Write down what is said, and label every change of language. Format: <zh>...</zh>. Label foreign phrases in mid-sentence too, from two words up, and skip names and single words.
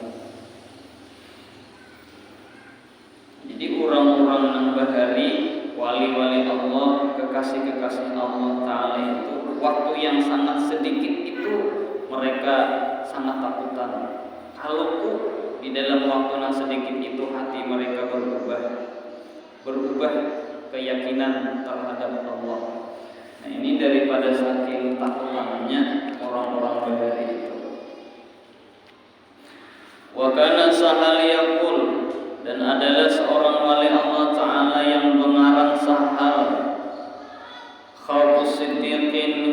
<id>Jadi orang-orang yang bahari, wali-wali Allah, kekasih-kekasih Allah Ta'ala itu, waktu yang sangat sedikit itu mereka sangat takutan. Kalau di dalam waktu yang sedikit itu hati mereka berubah keyakinan terhadap Allah. Nah ini daripada saking takutannya orang-orang bahari itu.</id> <ar>وكان سهل يقول,</ar> <id>dan adalah seorang wali Allah Ta'ala yang mengarang Sahal,</id> <ar>خوف الصديقين</ar>